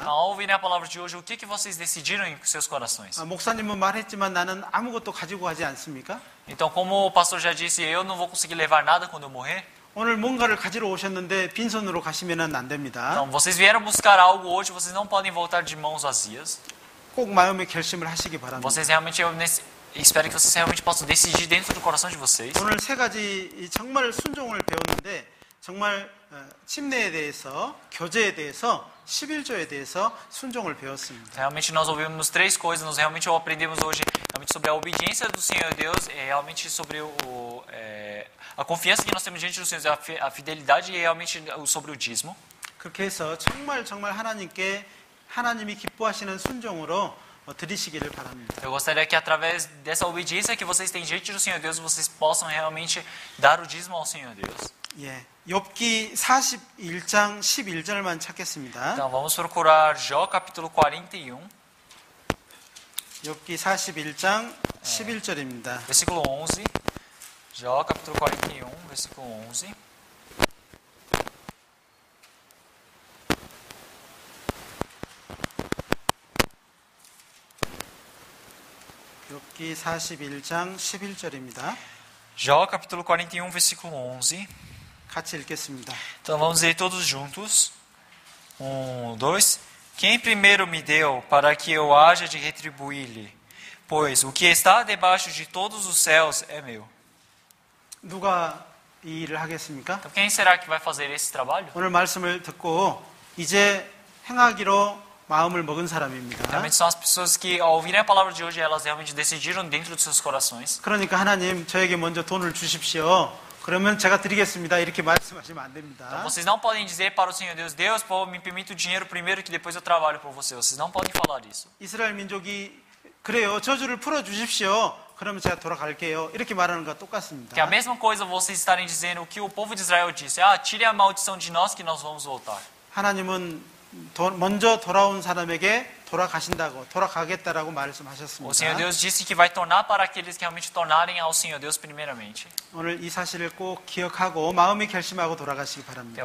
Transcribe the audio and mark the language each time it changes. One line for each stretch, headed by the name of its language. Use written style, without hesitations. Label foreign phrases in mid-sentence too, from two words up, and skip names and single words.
Portuguese: Ao ouvirem a palavra de hoje, o que vocês decidiram em seus corações?
Korean: 목사님은 말했지만 나는 아무것도 가지고 가지 않습니까?
Portuguese: Então, como o pastor já disse, eu não vou conseguir levar nada quando eu morrer.
Korean: 오늘 뭔가를 가지러 오셨는데 빈손으로 가시면 안 됩니다.
Portuguese: Então, vocês vieram buscar algo hoje, vocês não podem voltar de mãos vazias.
Korean: 꼭 마음의 결심을 하시기 바랍니다.
Portuguese: Vocês realmente, espero que vocês realmente possam decidir dentro do coração de vocês.
Korean: 오늘 세 가지 정말 순종을 배웠는데 정말 침례에 대해서, 교제에 대해서, 11조에 대해서 순종을 배웠습니다.
Portuguese: Realmente nós ouvimos três coisas, nós realmente aprendemos hoje realmente sobre a obediência do Senhor Deus, realmente sobre a confiança que nós temos diante do Senhor, a fidelidade e realmente sobre o dízimo.
Korean: 그렇게 해서 정말 하나님이 기뻐하시는 순종으로 드리시기를 바랍니다.
Portuguese: Eu gostaria que através dessa obediência que vocês têm diante do Senhor Deus, vocês possam realmente dar o dízimo ao Senhor Deus.
Korean: 예, 욥기 41장 11절만 찾겠습니다.
Portuguese: Então vamos procurar Jó capítulo 41,
Korean: 욥기 41장 11절입니다.
Portuguese: versículo 11. Jó capítulo 41, versículo 11.
Korean: 욥기 41장 11절입니다.
Portuguese: Jó capítulo 41, versículo 11.
Korean: 같이 읽겠습니다.
Portuguese: Então vamos ler todos juntos. 2. Quem primeiro me deu para que eu haja de retribuir-lhe? Pois o que está debaixo de todos os céus é meu.
Korean: 누가 이 일을 하겠습니까?
Portuguese: Então quem será que vai fazer esse trabalho?
Korean: 오늘 말씀을 듣고 이제 행하기로 마음을 먹은 사람입니다.
Portuguese: Realmente são as pessoas que ao ouvirem a palavra de hoje, elas realmente decidiram dentro dos seus corações.
Korean: 그러니까 하나님 저에게 먼저 돈을 주십시오. 그러면 제가 드리겠습니다. 이렇게 말씀하시면 안 됩니다.
Portuguese: Então, vocês não podem dizer para o Senhor Deus, Deus, pô, me permita o dinheiro primeiro que depois eu trabalho por você. Vocês não podem falar isso.
Korean: 이스라엘 민족이 그래요. 저주를 풀어 주십시오. 그러면 제가 돌아갈게요. 이렇게 말하는 것과 똑같습니다.
Portuguese: Que é a mesma coisa vocês estarem dizendo o que o povo de Israel disse. Tire a maldição de nós que nós vamos voltar.
Korean: 하나님은 먼저 돌아온 사람에게 돌아가겠다라고 말씀하셨습니다.
Portuguese: O Senhor Deus disse que vai tornar para aqueles que realmente tornarem ao Senhor Deus primeiramente.
Korean: 오늘 이 사실을 꼭 기억하고 마음이 결심하고 돌아가시기 바랍니다.